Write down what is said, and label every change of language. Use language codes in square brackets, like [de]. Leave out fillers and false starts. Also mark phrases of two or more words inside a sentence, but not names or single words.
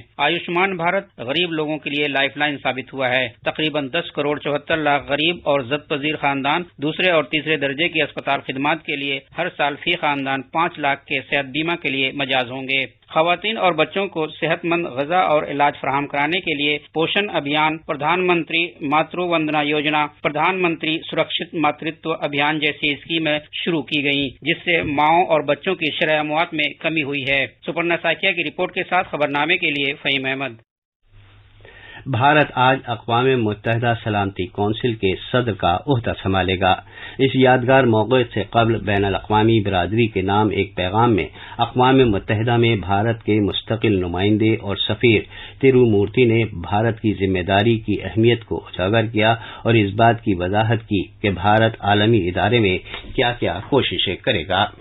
[ur] آیوشمان بھارت غریب لوگوں کے لیے لائف لائن ثابت ہوا ہے۔ تقریباً 10 کروڑ 74 لاکھ غریب اور زد پذیر خاندان دوسرے اور تیسرے درجے کی اسپتال خدمات کے لیے ہر سال فی خاندان 5 لاکھ کے صحت بیمہ کے لیے مجاز ہوں گے۔ خواتین اور بچوں کو صحت مند غذا اور علاج فراہم کرانے کے لیے پوشن ابھیان، پردھان منتری ماترو وندنا یوجنا، پردھان منتری سرکشت ماترتو ابھیان جیسی اسکیمیں شروع کی گئیں، جس سے ماؤں اور بچوں کی شرح اموات میں کمی ہوئی ہے۔ سپرنا ساکیا کی رپورٹ کے ساتھ خبرنامے کے لیے فہیم احمد۔ بھارت آج اقوام متحدہ سلامتی کونسل کے صدر کا عہدہ سنبھالے گا۔ اس یادگار موقع سے قبل بین الاقوامی برادری کے نام ایک پیغام میں اقوام متحدہ میں بھارت کے مستقل نمائندے اور سفیر تیرو مورتی نے بھارت کی ذمہ داری کی اہمیت کو اجاگر کیا اور اس بات کی وضاحت کی کہ بھارت عالمی ادارے میں کیا کیا کوششیں کرے گا۔